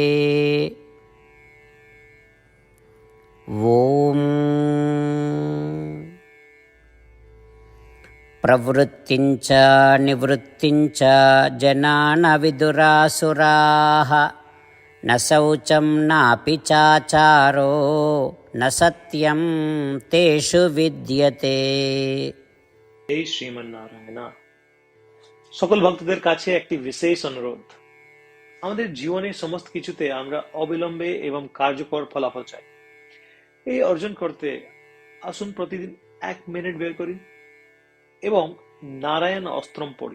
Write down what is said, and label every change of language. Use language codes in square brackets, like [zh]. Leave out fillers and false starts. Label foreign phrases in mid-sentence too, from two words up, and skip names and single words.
[sa] ॐ प्रवृत्तिञ्च निवृत्तिञ्च जना न विदुरासुराः न शौचं नापि चाचारो न सत्यं तेषु विद्यते। [bn] এই শ্রীমান নারায়ণ, সকল ভক্তদের কাছে একটি বিশেষ অনুরোধ। আমাদের জীবনের সমস্ত কিছুতে আমরা অবিলম্বে এবং কার্যকর ফলাফল চাই। এই অর্জন করতে আসুন প্রতিদিন 1 মিনিট বের করি এবং নারায়ণ অস্ত্রম পড়ি।